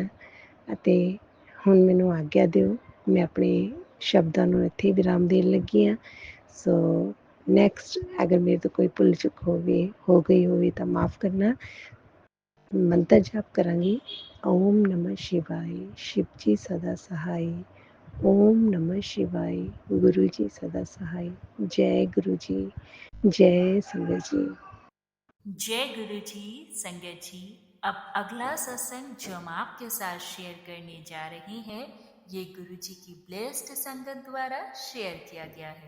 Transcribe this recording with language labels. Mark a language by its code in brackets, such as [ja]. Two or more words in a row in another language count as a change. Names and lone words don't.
[pa] ਅਤੇ ਹੁਣ ਮੈਨੂੰ ਆਗਿਆ ਦਿਓ, ਮੈਂ ਆਪਣੇ ਸ਼ਬਦਾਂ ਨੂੰ ਇੱਥੇ ਵਿਰਾਮ ਦੇਣ ਲੱਗੀ ਹਾਂ। [en] so next [pa] ਅਗਰ ਮੇਰੇ ਤੋਂ ਕੋਈ ਭੁੱਲ ਚੁੱਕ ਹੋ ਗਈ ਹੋਵੇ ਤਾਂ ਮਾफ़ ਕਰਨਾ। ਮੰਤਰ ਜਾਪ ਕਰਾਂਗੀ, [hi] ओम नमः शिवाय, शिव जी सदा सहाय। ओम नमः शिवाय, गुरु जी सदा सहाय। जय गुरु जी, जय संगत जी। जय गुरु जी संगत जी। अब अगला सत्संग जो हम आपके साथ शेयर करने जा रहे हैं, ये गुरु जी की ब्लेस्ड संगत द्वारा शेयर किया गया है।